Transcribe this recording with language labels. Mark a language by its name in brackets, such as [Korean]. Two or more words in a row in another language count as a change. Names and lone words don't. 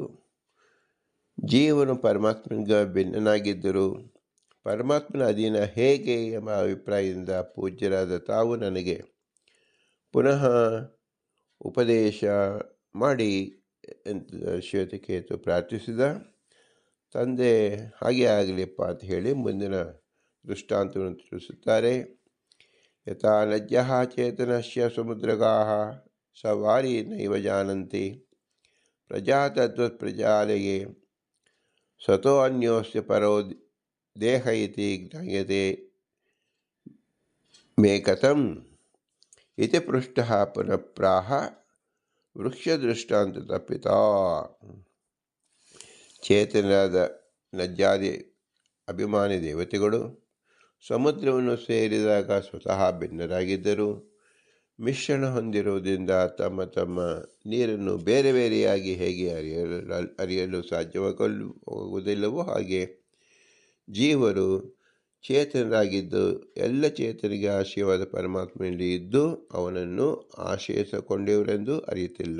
[Kannada] ಜೀವನು ಪರಮಾತ್ಮನಿಗೆ ಭಿನ್ನನಾಗಿದ್ದರು ಪರಮಾತ್ಮನ ಅಧೀನ ಹೇಗೆ ಎಂಬ ಅಭಿಪ್ರಾಯದಿಂದ ಪೂಜ್ಯರಾದ ತಾವು ನನಗೆ ಪುನಃ ಉಪದೇಶ ಮಾಡಿ ಅಂತ ಶ್ವೇತಕೇತು ಪ್ರಾರ್ಥಿಸಿದ. ತಂದೆ ಹಾಗೆ ಆಗಲಿಪ್ಪ ಅಂತ ಹೇಳಿ ಮುಂದಿನ ದೃಷ್ಟಾಂತವನ್ನು ತಿಳಿಸುತ್ತಾರೆ. [Sanskrit] ಯಥಾ ನದ್ಯಃ ಚೇತನಸ್ಯ ಸಮುದ್ರಗಾಃ ಸವಾರಿ ನೈವ ಜಾನಂತಿ ಪ್ರಜಾತದ್ವತ್ ಪ್ರಜಾಲಯೇ ಸತೋ ಅನ್ಯೋಸ್ಯ ಪರೋ ದೇಹ ಇತಿ ಜ್ಞಾಯತೆ ಮೇ ಕಥಂ ಇತಿ ಪೃಷ್ಟಃ ಪುನಃ ಪ್ರಾಹ ವೃಕ್ಷದೃಷ್ಟಾಂತ ತಪ್ಪಿತ. [Kannada] ಚೇತನರಾದ ನದ್ಯಾದಿ ಅಭಿಮಾನಿ ದೇವತೆಗಳು ಸಮುದ್ರವನ್ನು ಸೇರಿದಾಗ ಸ್ವತಃ ಭಿನ್ನರಾಗಿದ್ದರು. ಮಿಶ್ರಣ ಹೊಂದಿರುವುದರಿಂದ ತಮ್ಮ ತಮ್ಮ ನೀರನ್ನು ಬೇರೆ ಬೇರೆಯಾಗಿ ಹೇಗೆ ಅರಿಯಲು ಸಾಧ್ಯವಾಗುವುದಿಲ್ಲವೋ ಹಾಗೆ ಜೀವರು ಚೇತನರಾಗಿದ್ದು ಎಲ್ಲ ಚೇತನಿಗೆ ಆಶಯವಾದ ಪರಮಾತ್ಮನಲ್ಲಿ ಇದ್ದು ಅವನನ್ನು ಆಶ್ರಯಿಸಿಕೊಂಡವರೆಂದು ಅರಿಯುತ್ತಿಲ್ಲ.